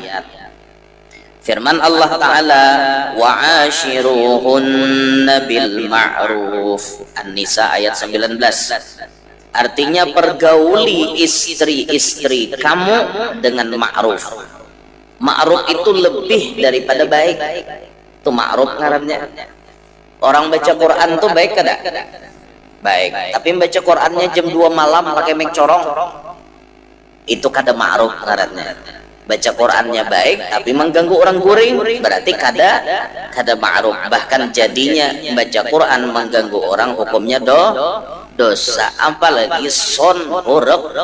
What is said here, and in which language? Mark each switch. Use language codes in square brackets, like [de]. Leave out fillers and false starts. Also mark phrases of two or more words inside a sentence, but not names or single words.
[bjn] Firman Allah Ta'ala [ar] wa ashiruhunna bil ma'ruf [bjn] An-Nisa ayat 19 artinya pergauli istri-istri kamu dengan ma'ruf. Ma'ruf itu lebih daripada baik itu ma'ruf ngarannya orang baca Quran tuh baik kada? Baik tapi baca Qurannya jam 2 malam pakai mic corong itu kada ma'ruf ngarannya baca Qurannya baik tapi mengganggu orang guring berarti kada ma'ruf bahkan jadinya baca Quran mengganggu orang hukumnya dosa apalagi son huruf